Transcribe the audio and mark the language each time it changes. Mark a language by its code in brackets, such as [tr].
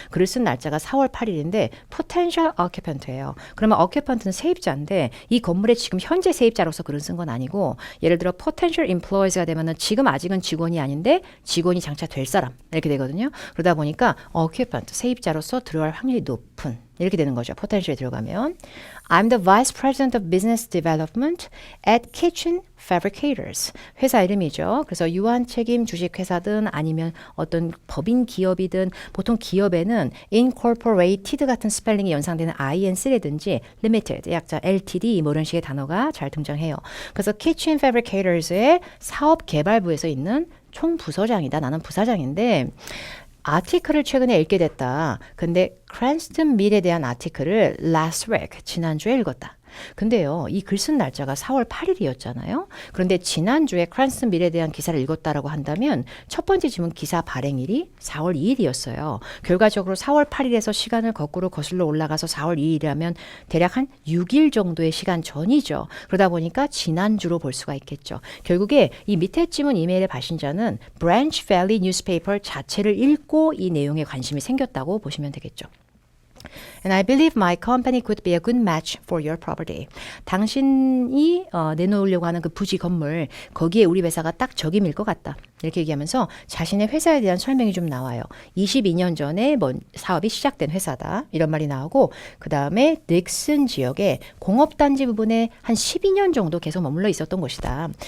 [ko] 글을 쓴 날짜가 4월 8일인데 Potential Occupant예요. 그러면 Occupant는 세입자인데 이 건물에 지금 현재 세입자로서 글을 쓴 건 아니고 예를 들어 Potential Employees가 되면은 지금 아직은 직원이 아닌데 직원이 장차 될 사람 이렇게 되거든요. 그러다 보니까 Occupant, 세입자로서 들어갈 확률이 높은 이렇게 되는 거죠. potential에 들어가면 [en] I'm the vice president of business development at Kitchen Fabricators. [ko] 회사 이름이죠. 그래서 유한 책임 주식회사든 아니면 어떤 법인 기업이든 보통 기업에는 incorporated 같은 스펠링이 연상되는 INC라든지 limited, 약자 LTD 뭐 이런 식의 단어가 잘 등장해요. 그래서 Kitchen Fabricators의 사업 개발부에서 있는 총부서장이다. 나는 부사장인데 아티클을 최근에 읽게 됐다. 근데 크랜스턴 밀에 대한 아티클을 last week, 지난주에 읽었다. 근데요, 이 글 쓴 날짜가 4월 8일이었잖아요. 그런데 지난주에 크랜스턴 밀에 대한 기사를 읽었다라고 한다면 첫 번째 지문 기사 발행일이 4월 2일이었어요. 결과적으로 4월 8일에서 시간을 거꾸로 거슬러 올라가서 4월 2일이라면 대략 한 6일 정도의 시간 전이죠. 그러다 보니까 지난주로 볼 수가 있겠죠. 결국에 이 밑에 지문 이메일의 발신자는 Branch Valley Newspaper 자체를 읽고 이 내용에 관심이 생겼다고 보시면 되겠죠. [en] And I believe my company could be a good match for your property. [ko] 당신이 내놓으려고 하는 그 부지 건물, 거기에 우리 회사가 딱 적임일 것 같다. 이렇게 얘기하면서 자신의 회사에 대한 설명이 좀 나와요. 22년 전에 사업이 시작된 회사다. 이런 말이 나오고 그 다음에 닉슨 지역에 공업단지 부분에 한 12년 정도 계속 머물러 있었던 곳이다.